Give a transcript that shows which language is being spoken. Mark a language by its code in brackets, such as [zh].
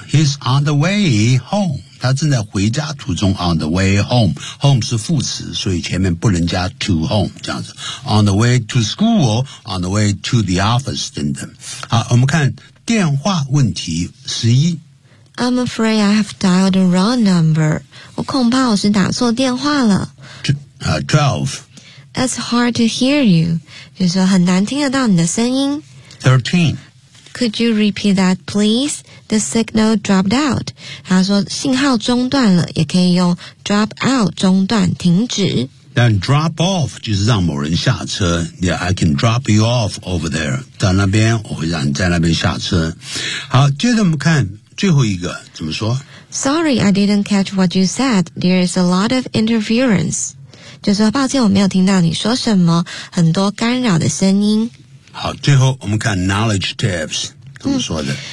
[en] He's on the way home， [zh] 他正在回家途中。 [en] On the way home， [zh] home 是副词，所以前面不能加 to home 这样子。 [en] On the way to school， on the way to the office 等等。 [zh] 好，我们看电话问题十一。 [en] I'm afraid I have dialed the wrong number. [zh] 我恐怕我是打错电话了。 12. [en] It's hard to hear you. [zh] 就是说很难听得到你的声音。 13. [en] Could you repeat that, please? The signal dropped out. [zh] 他说信号中断了，也可以用 drop out, 中断、停止。 [en] 但 drop off [zh] 就是让某人下车 [en] Yeah, I can drop you off over there. [zh] 到那边我会让你在那边下车。好，接着我们看最后一个怎么说 [en] Sorry, I didn't catch what you said. There is a lot of interference. [zh] 就说抱歉我没有听到你说什么，很多干扰的声音。好，最后我们看 knowledge tips 怎么说的、